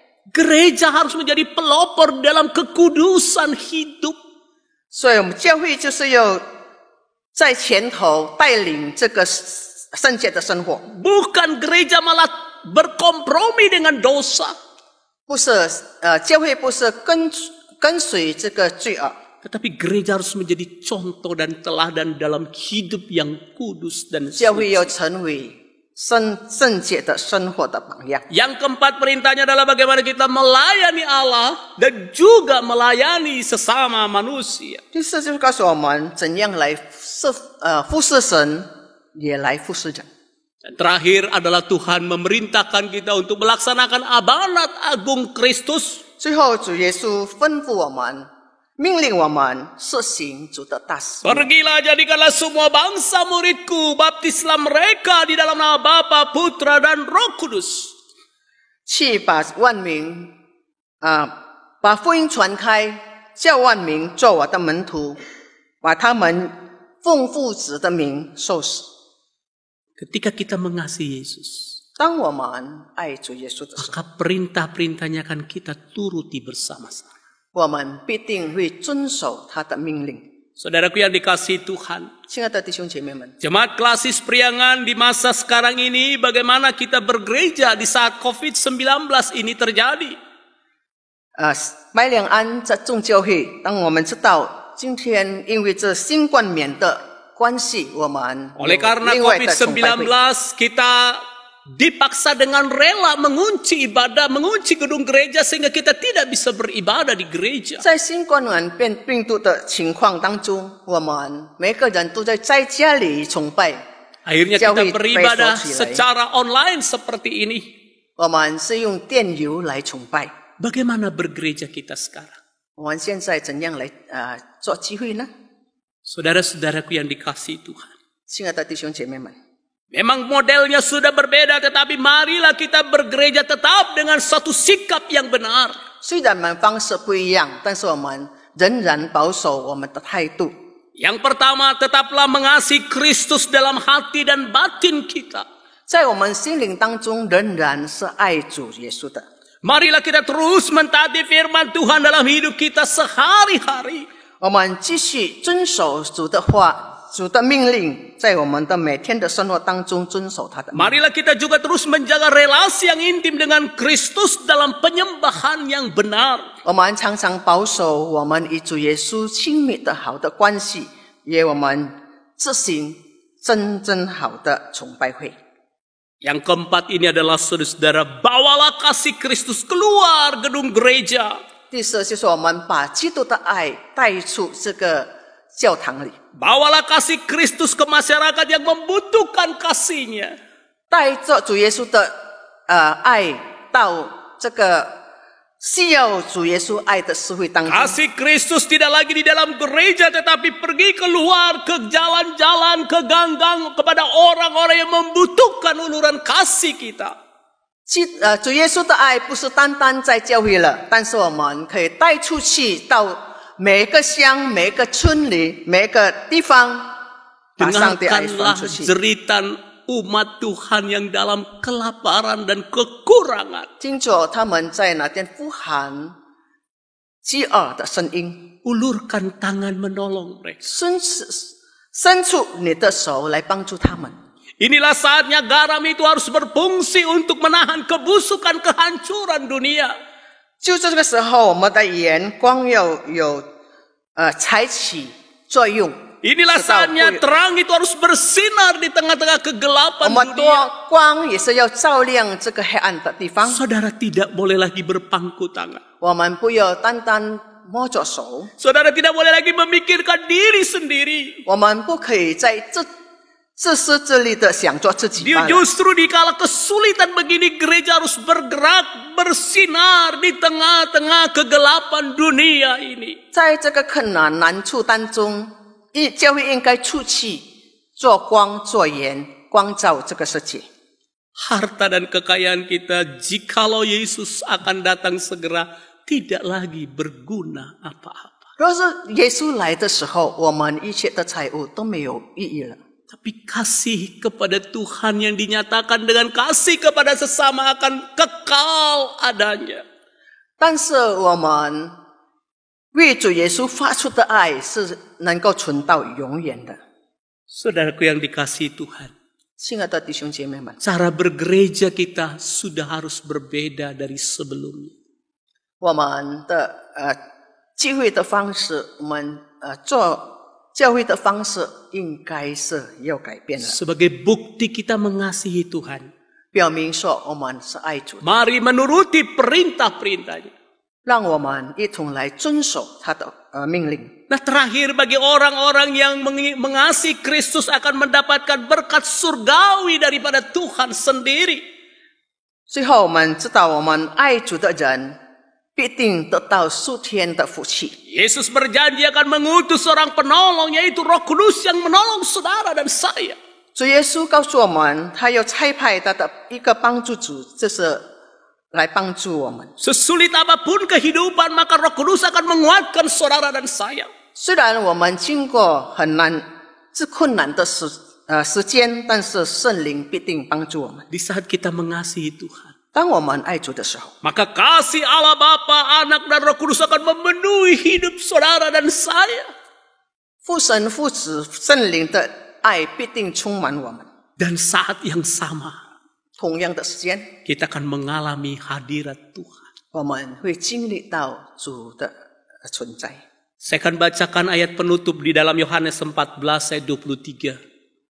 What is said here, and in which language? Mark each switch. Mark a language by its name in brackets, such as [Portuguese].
[Indonesian] Gereja harus menjadi pelopor dalam kekudusan hidup. [Chinese] 所以我们教会就是要在前头带领这个圣洁的生活， [Indonesian] Bukan gereja malah berkompromi dengan dosa. [Chinese] 不是教会不是跟随这个罪恶， [Indonesian] Tetapi gereja harus menjadi contoh dan teladan dalam hidup yang kudus dan [Chinese] 教会 [Indonesian] suci. [Chinese] 要成为圣洁的生活的榜样。 [Indonesian] Yang keempat perintahnya adalah bagaimana kita melayani Allah dan juga melayani sesama manusia. [Chinese] 第四就是告诉我们怎样来服侍神，也来服侍人。 [Indonesian] Dan terakhir adalah Tuhan memerintahkan kita untuk melaksanakan amanat agung Kristus. [Chinese] 最后，主耶稣吩咐我们，命令我们实行主的大使命。 [Indonesian] Pergilah jadikanlah semua bangsa muridku, baptislah mereka di dalam nama Bapa, Putra dan Roh Kudus. [Chinese] 去把万民把福音传开，叫万民做我的门徒，把他们奉父子的名受洗。 [Indonesian] Ketika kita mengasihi Yesus, [Chinese] 当我们爱主耶稣的时候， [Indonesian] maka perintah-perintahnya akan kita turuti bersama-sama. [Chinese] 我们必定会遵守他的命令。 [Indonesian] Saudaraku yang dikasihi Tuhan, [Chinese] 亲爱的弟兄姐妹们， [Indonesian] Jemaat Klasis Priangan di masa sekarang ini, bagaimana kita bergereja di saat COVID-19 ini terjadi? [Chinese] 麦两安在众教会，当我们知道今天因为这新冠冕的关系，我们 [Indonesian] Oleh karena [Chinese] 另外的崇拜会。 [Indonesian] COVID-19, kita dipaksa dengan rela mengunci ibadah, mengunci gedung gereja sehingga kita tidak bisa beribadah di gereja. [Chinese] 在新冠病毒的情况当中，我们每个人都在家里崇拜。 [Indonesian] Akhirnya kita Jauhi beribadah besok silai. secara online seperti ini. [Chinese] 我们是用电邮来崇拜。 [Indonesian] Bagaimana bergereja kita sekarang? [Chinese] 我们现在怎样来做聚会呢？ [Indonesian] Saudara-saudaraku yang dikasihi Tuhan. [Chinese] 亲爱的弟兄姐妹们， [Indonesian] Memang modelnya sudah berbeda, tetapi marilah kita bergereja tetap dengan satu sikap yang benar. [Chinese] 虽然我们方式不一样，但是我们仍然保守我们的态度。 [Indonesian] Yang pertama, tetaplah mengasihi Kristus dalam hati dan batin kita. [Chinese] 在我们心灵当中，仍然是爱主耶稣的。 [Indonesian] Marilah kita terus mentaati firman Tuhan dalam hidup kita sehari-hari. [Chinese] 我们继续遵守主的话、主的命令，在我们的每天的生活当中遵守他的命令。 [Indonesian] Marilah kita juga terus menjaga relasi yang intim dengan Kristus dalam penyembahan yang benar. [Chinese] 我们常常保守我们与主耶稣亲密的好的关系，也我们执行真正好的崇拜会。 [Indonesian] Yang keempat ini adalah saudara-saudara, bawalah kasih Kristus keluar gedung gereja. [Chinese] 第四就是我们把基督的爱带出这个教堂里， [Indonesian] Bawalah kasih Kristus ke masyarakat yang membutuhkan kasihnya. [Chinese] 带着主耶稣的爱到这个需要主耶稣爱的社会当中。 [Indonesian] Kasih Kristus tidak lagi di dalam gereja, tetapi pergi keluar ke jalan-jalan, ke gang-gang, kepada orang-orang yang membutuhkan uluran kasih kita. [Chinese] 主耶稣的爱不是单单在教会了，但是我们可以带出去到每个乡、每个村里、每个地方，把上帝爱传 [Indonesian] Dengarkanlah [Chinese] 出去。 [Indonesian] jeritan umat Tuhan yang dalam kelaparan dan kekurangan. [Chinese] 听着他们在那边呼喊饥饿的声音， [Indonesian] Ulurkan tangan menolong mereka. [Chinese] 伸出你的手来帮助他们。 [Indonesian] Inilah saatnya garam itu harus berfungsi untuk menahan kebusukan kehancuran dunia. [Chinese] 就这个时候，我们的眼光要有采取作用。 [Indonesian] Inilah saatnya terang itu harus bersinar di tengah-tengah [Chinese] 我 [Indonesian] kegelapan [Chinese] 们多 [Indonesian] dunia. [Chinese] 光也是要照亮这个黑暗的地方。 [Indonesian] Saudara tidak boleh lagi berpangku tangan. [Chinese] 我们不要单单摸着手， [Indonesian] Saudara tidak boleh lagi memikirkan diri sendiri. [Chinese] 我们不可以在自私自利的想着自己罢了。 [Indonesian] Justru di kala kesulitan begini gereja harus bergerak, bersinar di tengah-tengah kegelapan dunia ini. [Chinese] 在这个困难难处当中，教会应该出去做光做盐，光照这个世界。 [Indonesian] Harta dan kekayaan kita jikalau Yesus akan datang segera tidak lagi berguna apa-apa. [Chinese] 若是耶稣来的时候，我们一切的财物都没有意义了。 [Indonesian] Tapi kasih kepada Tuhan yang dinyatakan dengan kasih kepada sesama akan kekal adanya. [Chinese] 但是我们为主耶稣发出的爱是能够存到永远的。 [Indonesian] Saudaraku yang dikasihi Tuhan, [Chinese] 亲爱的弟兄姐妹们， [Indonesian] cara bergereja kita sudah harus berbeda dari sebelumnya. [Chinese] 我们的聚会的方式，我们做教会的方式应该是要改变了， [Indonesian] Sebagai bukti kita mengasihi Tuhan, [Chinese] 表明说我们是爱主的， [Indonesian] mari menuruti perintah-perintahnya. [Chinese] 让我们一同来遵守他的命令。 [Indonesian] Nah terakhir bagi orang-orang yang mengasihi Kristus akan mendapatkan berkat surgawi daripada Tuhan sendiri. [Chinese] 最后我们知道，我们爱主的人必定得到属天的福气。 [Indonesian] Yesus berjanji akan mengutus seorang penolong, yaitu Roh Kudus yang menolong saudara dan saya. [Chinese] 主耶稣告诉我们，他要差派他的一个帮助主，就是来帮助我们。 [Indonesian] Sesulit apapun kehidupan, maka Roh Kudus akan menguatkan saudara dan saya. [Chinese] 虽然我们经过很难、困难的时间，但是圣灵必定帮助我们。 [Indonesian] Di saat kita mengasihi Tuhan, [Chinese] 当我们爱主的时候， [Indonesian] maka kasih Allah Bapa, Anak dan Roh Kudus akan memenuhi hidup saudara dan saya. [Chinese] 父神、父子、圣灵的爱必定充满我们。 [Indonesian] Dan saat yang sama, [Chinese] 同样的时间， [Indonesian] kita akan mengalami hadirat Tuhan. [Chinese] 我们会经历到主的存在。 [Indonesian] Saya akan bacakan ayat penutup di dalam Yohanes 14 ayat 23.